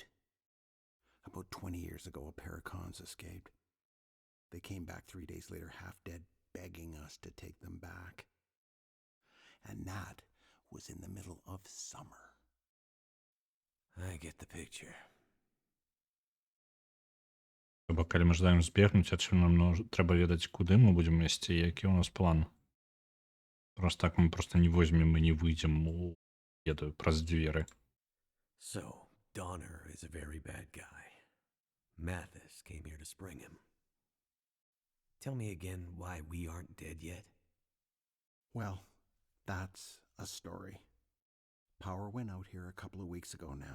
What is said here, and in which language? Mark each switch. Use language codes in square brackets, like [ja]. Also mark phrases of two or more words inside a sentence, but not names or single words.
[en] About 20 years ago, a pair of cons escaped. They came back 3 days later, half dead, begging us to take them back. And that was in the middle of summer. I get the picture. [be] Бо калі мы жадаем збегнуць, адсюль нам трэба ведаць, куды мы будзем ісці, які ў нас план. [ru] Просто так мы просто не возьмем [be] і не выйдзем у, ведаю, праз дзверы. [en] So, Donner is a very bad guy. Mathis came here to spring him. Tell me again why we aren't dead yet? Well, that's a story. Power went out here a couple of weeks ago now.